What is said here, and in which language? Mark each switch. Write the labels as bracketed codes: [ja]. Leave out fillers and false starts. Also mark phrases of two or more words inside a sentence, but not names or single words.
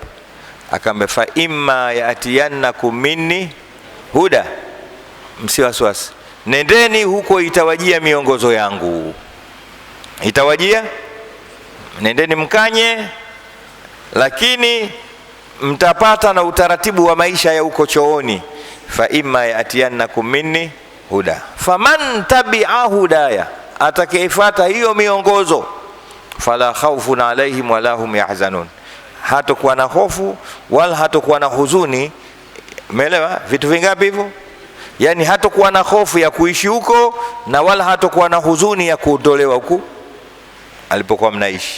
[sw] Akambe [ar] فإما يأتينكم مني هدى, [sw] msiwaswasi, nendeni huko itawajia miongozo yangu. Itawajia, nendeni mkanye, lakini mtapata na utaratibu wa maisha ya uko chooni. [ar] فإما يأتينكم مني هدى فمن تبع هداي, [sw] atakayefuata hiyo miongozo, [ar] فلا خوف عليهم ولا هم يحزنون, [sw] hatakuwa na hofu wala hatakuwa na huzuni. Umeelewa vitu vingapi hivyo? Yani hatakuwa na hofu ya kuishi huko na wala hatakuwa na huzuni ya kuondolewa huko alipokuwa mnaishi.